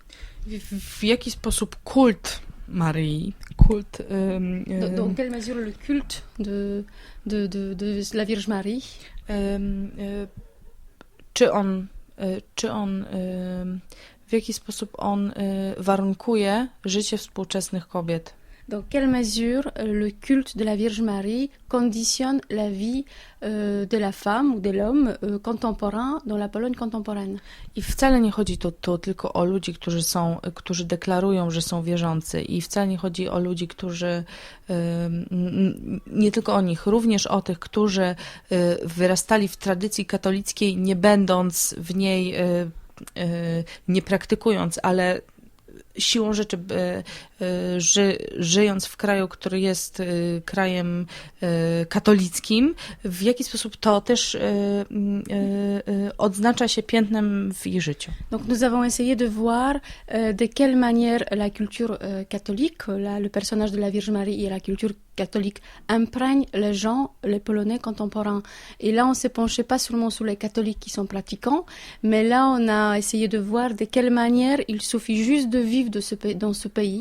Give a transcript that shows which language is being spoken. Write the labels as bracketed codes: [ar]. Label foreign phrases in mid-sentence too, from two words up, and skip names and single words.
[pl] W jaki sposób kult Marii, [fr] dans quelle mesure le culte de la Vierge Marie, [pl] w jaki sposób on warunkuje życie współczesnych kobiet? [fr] Dans quelle mesure le culte de la Vierge Marie conditionne la vie de la femme ou de l'homme contemporain dans la Pologne contemporaine. [pl] I wcale nie chodzi tu tylko o ludzi, którzy deklarują, że są wierzący, i wcale nie chodzi o ludzi, którzy, nie tylko o nich, również o tych, którzy wyrastali w tradycji katolickiej, nie będąc w niej, nie praktykując, ale siłą rzeczy żyjąc w kraju, który jest krajem katolickim, w jaki sposób to też odznacza się piętnem w ich życiu. [fr] Donc nous avons essayé de voir de quelle manière la culture catholique, le personnage de la Vierge Marie et la culture catholique imprègnent les gens, les Polonais contemporains. Et là, on s'est penché pas seulement sur les catholiques qui sont pratiquants, mais là, on a essayé de voir de quelle manière il suffit juste de vivre dans ce pays.